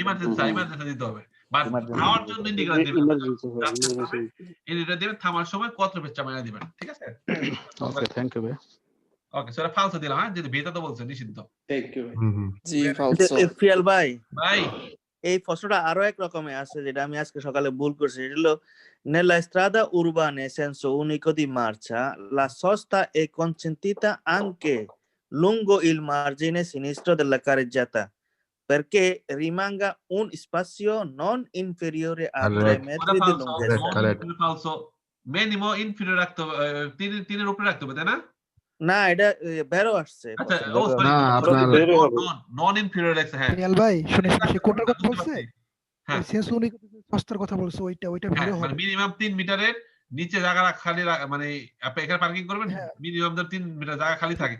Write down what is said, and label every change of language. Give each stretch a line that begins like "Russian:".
Bangla: Emergency দিতে হবে, but থামার জন্য ইন্ডিকেটর দিবেন, ইন্ডিকেটর দিবেন, থামার সময় কত ফেটা মাইনা দিবেন, ঠিক আছে? ওকে, থ্যাংক ইউ ভাই। ওকে, সেটা ফালসো দিলাম, হ্যাঁ, যদি ভিয়েতা তো বলছে নিষিদ্ধ। Thank you. জি, ফালসো। ফিয়াল ভাই, ভাই এই প্রশ্নটা আরো এক রকমের আছে, যেটা আমি আজকে সকালে ভুল করছি। এটা হলো
Italian: nella strada urbana senso unico di marcia la sosta è consentita anche lungo il margine sinistro della carreggiata perché rimanga un spazio non inferiore a 3 metri di lunghezza।
Bangla: ফালসো, minimum inferior রাখতে হবে, তিনের উপরে রাখতে হবে, তাই না? না এটা বেরো আসছে আচ্ছা ও সরি না আপনার নন ইনফিরিয়র লেখছে। হ্যাঁ রিয়াল ভাই শুনে সে কোনটার কথা বলছে? হ্যাঁ সেন্স উনি সস্তার কথা বলছে, ওইটা হ্যাঁ ভেরো মানে হবে। মিনিমাম 3 মিটারের নিচে জায়গা খালি মানে আপনি এখানে পার্কিং করবেন মিনিমাম 3 মিটার জায়গা খালি থাকে।